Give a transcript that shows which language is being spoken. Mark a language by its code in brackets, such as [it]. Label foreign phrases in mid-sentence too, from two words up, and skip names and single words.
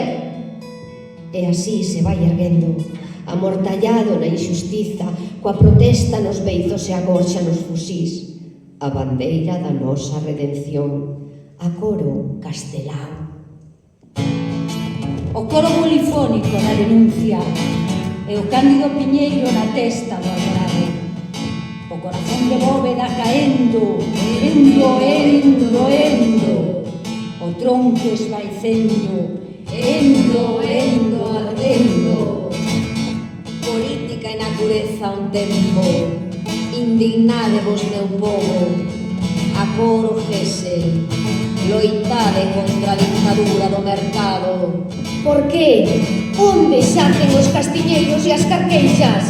[gl] E así se vai erguendo, amortallado na injustiza, coa protesta nos beizos e a gorxa nos fusís, a bandeira da nosa redención, a coro castelao. O coro polifónico na denuncia e o Cándido Piñeiro na testa do alborado. O corazón de bóveda caendo, endo, endo, endo. O tronco esvaecendo, endo, endo, ardendo. Política e natureza un tempo, indignadevos meu povo, a coro Gesell, loitade contra a dictadura do mercado. Por que? Onde xacen os castiñeiros e as carqueixas?